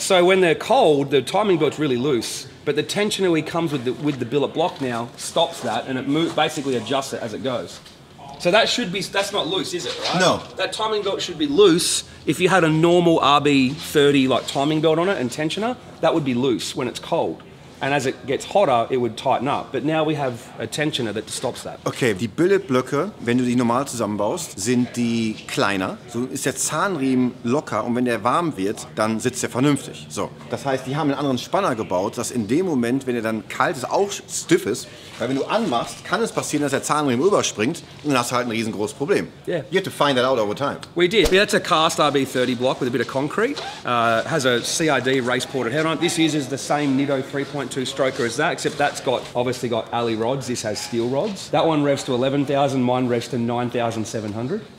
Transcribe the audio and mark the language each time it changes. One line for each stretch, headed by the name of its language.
English: So when they're cold, the timing belt's really loose, but the tensioner we comes with the billet block now stops that, and it basically adjusts it as it goes. So that's not loose, is it, right? No. That timing belt should be loose. If you had a normal RB30 like timing belt on it and tensioner, that would be loose when it's cold. And as it gets hotter, it would tighten up. But now we have a tensioner that stops that.
German: Okay, die Billetblöcke, wenn du die normal zusammenbaust, sind die kleiner. So ist der Zahnriemen locker und wenn der warm wird, dann sitzt der vernünftig. So, das heißt, die haben einen anderen Spanner gebaut, dass in dem Moment, wenn er dann kalt ist, auch stiff ist. Weil wenn du anmachst, kann es passieren, dass der Zahnriemen überspringt und dann hast du halt ein riesengroßes Problem.
English: Yeah. You have to find that out over time. We did. Yeah, that's a cast RB30 block with a bit of concrete. Has a CID race ported head on it. This uses the same Nitto 3.2 stroker as that, except that's obviously got alley rods. This has steel rods. That one revs to 11,000, mine revs to 9,700.